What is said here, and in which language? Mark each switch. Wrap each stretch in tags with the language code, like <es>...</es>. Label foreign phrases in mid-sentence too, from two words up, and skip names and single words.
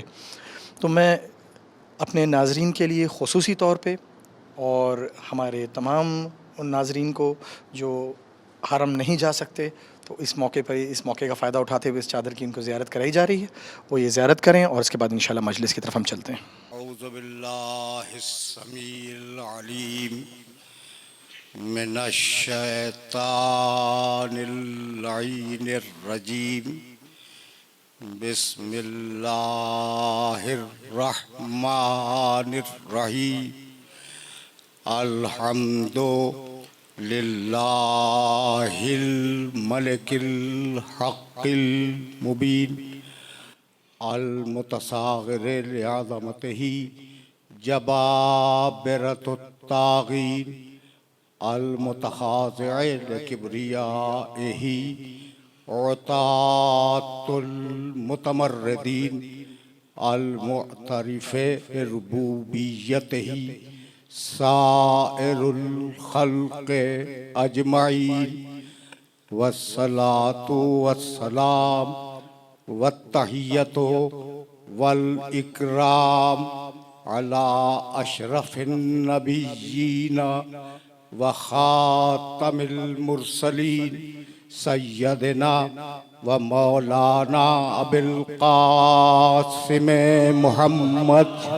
<ur>تو میں اپنے ناظرین کے لیے خصوصی طور پہ اور ہمارے تمام ان ناظرین کو جو حرم نہیں جا سکتے، تو اس موقعے پر، اس موقعے کا فائدہ اٹھاتے ہوئے اس چادر کی ان کو زیارت کرائی جا رہی ہے. وہ یہ زیارت کریں اور اس کے بعد انشاءاللہ مجلس کی طرف ہم چلتے ہیں.</ur> <ar>أعوذ بالله السميع العليم من الشيطان اللعين الرجيم. بسم الله الرحمن الرحيم. الحمد لله الملك الحق المبين. المتصاغر لعظمته جبابرة الطاغين. المتخاضع لكبريائه عتاة المتمردين. المعترف بربوبيته سائر الخلق أجمعين. والصلاة والسلام والتحية والإكرام على أشرف النبيين وخاتم المرسلين سيدنا ومولانا أبي القاسم محمد</ar>